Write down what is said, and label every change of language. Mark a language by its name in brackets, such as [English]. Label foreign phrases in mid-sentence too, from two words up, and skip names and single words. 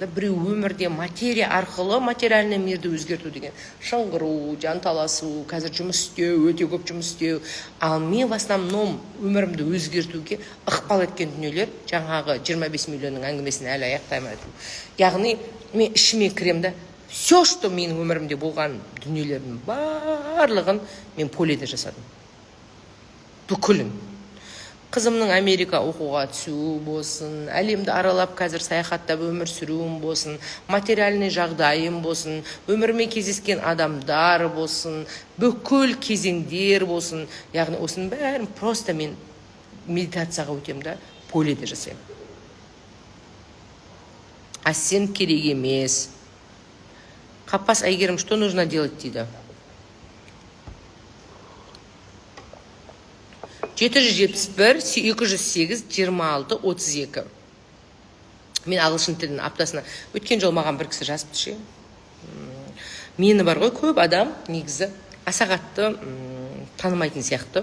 [Kazakh] Біреу өмірде материя арқылы материальный мирді өзгерту деген, шыңғыру, жанталасу, қазір жұмыс істеу, өте көп жұмыс істеу. Ал мен [Russian] в основном [Kazakh] өмірімді өзгертуге ықпал еткен дүниелер жаңағы 25 миллионның әңгімесін әлі аяқтаймын. Яғни мен ішіме кірем да, [Russian] все, что [Kazakh] менің өмірімде болған дүниелердің барлығын мен поледе жасадым. Бүкілін. Қызымның Америка оқуға түсуі болсын, әлемді аралап қазір саяхаттап өмір сүруім болсын, материальный жағдайым болсын, өміріме кездескен адамдар болсын, бүкіл кезеңдер болсын. Яғни осының бәрін просто мен медитацияға өтем да, поледе жасаймын. Ассент керек емес. Қаппас Әйгерім, [Russian] что нужно делать дейді? [Kazakh] 771 208 26 32. Мен ағылшын тілін аптасына өткен жол маған бір кісі жазыпты ше. Мені бар ғой, көп адам негізі аса қатты танымайтын сияқты.